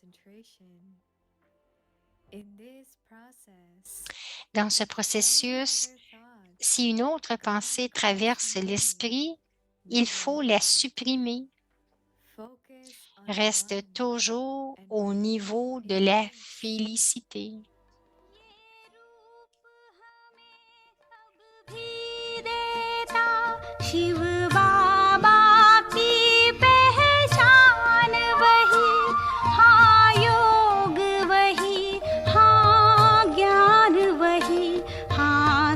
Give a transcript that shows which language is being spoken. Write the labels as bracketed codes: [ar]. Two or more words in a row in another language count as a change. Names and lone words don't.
[fr] Dans ce processus, si une autre pensée traverse l'esprit, il faut la supprimer. Reste toujours au niveau de la félicité. [hi] शिव बाबा की पहचान वही, हाँ योग वही, हाँ ज्ञान वही, हाँ